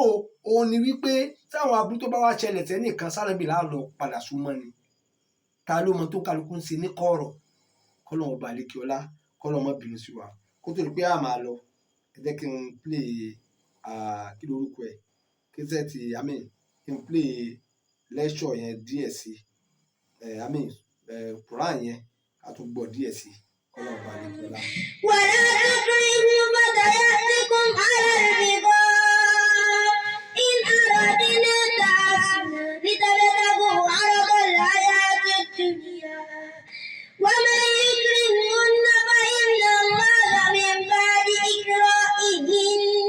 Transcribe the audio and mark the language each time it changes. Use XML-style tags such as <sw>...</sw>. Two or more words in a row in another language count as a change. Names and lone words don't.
<yo>òun ni wípé táwọn aburú tó bá wá ṣẹlẹ̀ tẹ́nìkan sáré láàlọ́ padà súnmọ́ ni ta ló mọ tó kálukú ń ṣe ní kọ̀rọ̀ kọ́lọ́n ọba àlékè ọlá kọ́lọ́n mọ́ bínú sí wa kó tó di pé a máa lọ ẹ jẹ́ kí n play kí lórúkọ ẹ̀ kí n play lecture yẹn díẹ̀ sí Quran yẹn a tún gbọ́ díẹ̀ sí kọ́lọ́n ọba àlékè ọlá.</yo> <ar>ولا تكرهوا فتياتكم على البغاء إن أردنا تحسنا لتبتغوا عرض الحياة الدنيا ومن يكرهن فإن الله من بعد إكراههن</ar>